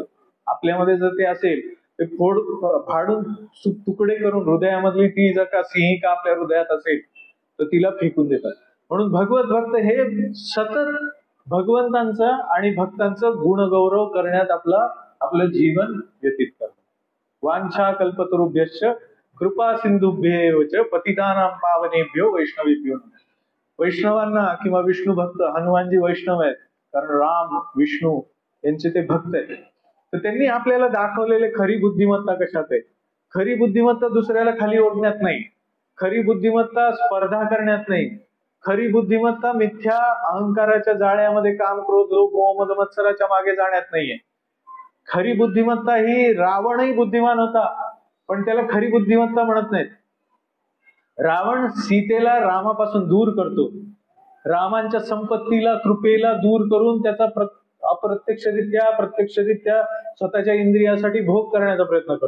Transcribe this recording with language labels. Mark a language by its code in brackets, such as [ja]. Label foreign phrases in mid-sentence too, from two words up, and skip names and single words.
[mr] आपल्यामध्ये जर ते असेल ते फाडून तुकडे करून, हृदयामधली ती जर का सिंहिका आपल्या हृदयात असेल तर तिला फेकून देतात. म्हणून भगवत भक्त हे सतत भगवंतांचं आणि भक्तांचं गुणगौरव करण्यात आपलं जीवन व्यतीत करतात. [sa] वांछा कल्पतरुभ्यश्च कृपा सिंधुभ्येव च पतितानां पावनेभ्यो वैष्णवेभ्यो नमः. [mr] वैष्णवांना किंवा विष्णू भक्त, हनुमानजी वैष्णव आहेत कारण राम विष्णू यांचे ते भक्त आहेत. तर त्यांनी आपल्याला दाखवलेले खरी बुद्धिमत्ता कशात आहे. खरी बुद्धिमत्ता दुसऱ्याला खाली ओढण्यात नाही, खरी बुद्धिमत्ता स्पर्धा करण्यात नाही, खरी बुद्धिमत्ता मिथ्या अहंकाराच्या जाळ्यामध्ये काम, क्रोध, लोभ, मोह, मद, मत्सराच्या मागे जाण्यात नाहीये. खरी बुद्धिमत्ता ही, रावणही बुद्धिमान होता पण त्याला खरी बुद्धिमत्ता म्हणत नाहीत. रावण सीतेला रामापासून दूर करतो, रामांच्या संपत्तीला, कृपेला दूर करून त्याचा अप्रत्यक्षरित्या प्रत्यक्षरित्या स्वतःच्या इंद्रियासाठी भोग करण्याचा प्रयत्न करतो.